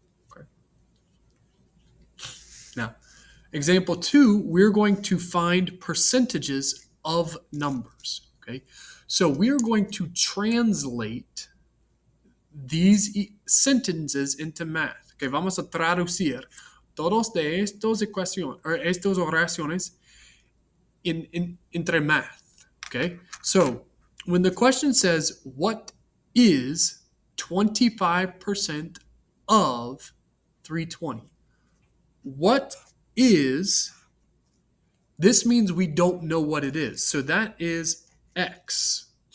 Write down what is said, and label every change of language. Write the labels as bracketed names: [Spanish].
[English] Okay. Now, example 2, we're going to find percentages of numbers. Okay, so we're going to translate these sentences into math. [Spanish] Okay, vamos a traducir todos de estos ecuaciones or estas oraciones entre math. [English] Okay, so when the question says what is 25% of 320, what is, this means we don't know what it is. So that is x.